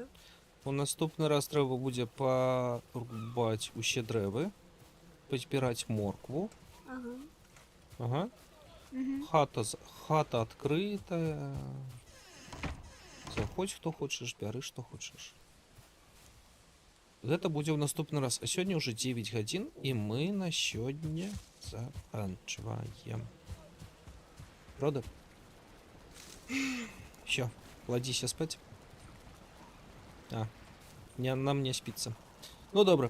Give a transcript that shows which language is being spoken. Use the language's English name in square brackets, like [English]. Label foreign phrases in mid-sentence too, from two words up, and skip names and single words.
[Ukrainian] У наступний раз треба буде порубати усі древи, позбирати моркву. Ага. Ага. Угу. Хата відкрита. Заходь, хто хочеш, бери, що хочеш. [Belarusian] Гэта будзе ў наступны раз. А сёння уже 9 гадзін, і мы на сёння заканчиваем. Правда? Всё, ладзіся спаць. Нам не спіцца. Ну добра.